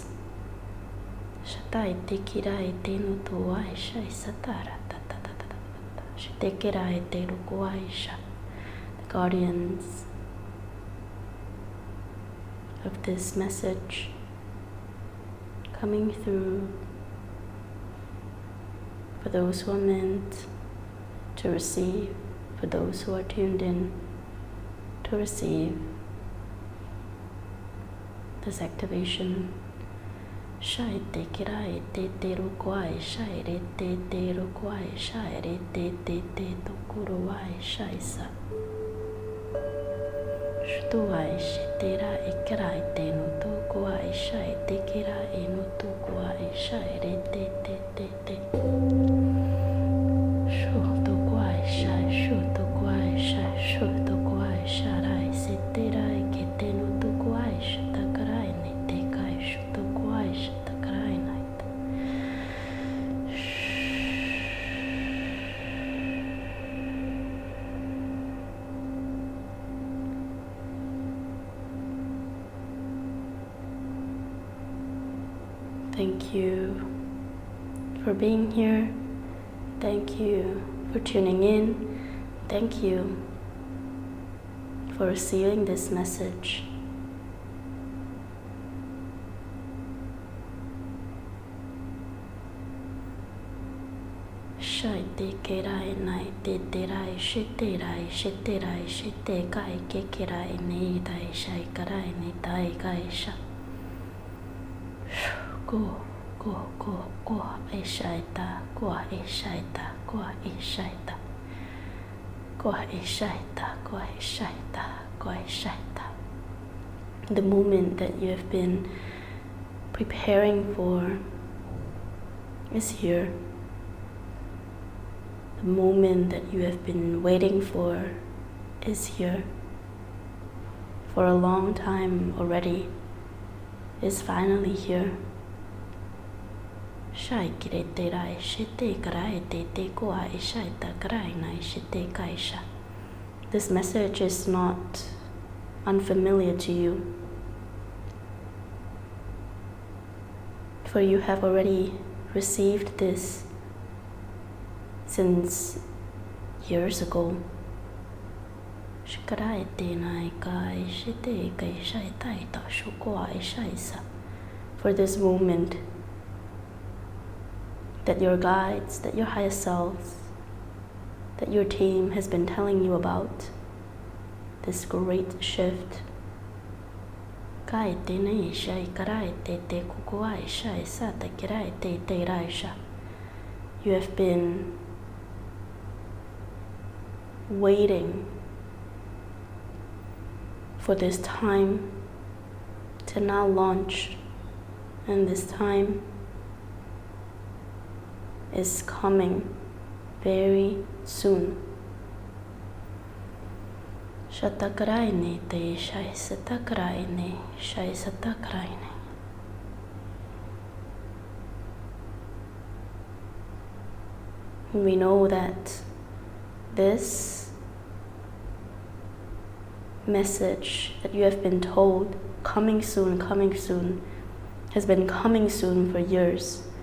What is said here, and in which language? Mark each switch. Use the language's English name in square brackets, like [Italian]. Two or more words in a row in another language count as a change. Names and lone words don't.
[English] The guardians of this message coming through for those who are meant to receive, for those who are tuned in to receive this activation. Shai te kirai te te rukwai shai re te te rukwai shai re te te te tukuruai shai sa. Shtuai shitera ikirai te no tukuai shai te kirai no tukuai shai re te te te te. Shu tukuai shai shu tukuai shai shu tukuai sharai siterai ke te no tukuai shitakarai ne te kai shu tukuai shitakarai naita. Thank you for being here. Thank you for tuning in. Thank you for receiving this message. Shai te kerai nai te terai shiterai shiterai shite kai ke kerai nei dai shai karai nei dai kai sha. Go, go, go, go, eshaita, go, eshaita, go, eshaita, go, eshaita, go, eshaita, go, eshaita. The moment that you have been preparing for is here. The moment that you have been waiting for is here. For a long time already is finally here. Shai kire te rai shite karai te te koa ishai ta karai nai shite kaisha. This message is not unfamiliar to you, for you have already received this since years ago. Shikarai te nai kai shite kaishai tai ta shukoa ishai sa. For this moment that your guides, that your higher selves, that your team has been telling you about, this great shift. Kai te nei shai karai te te kukuai shai sa te kirai te te raisha. You have been waiting for this time to now launch, and this time is coming very soon. Shatakarai ne te shai satakarai ne shai satakarai ne. We know that this message that you have been told, coming soon, has been coming soon for years.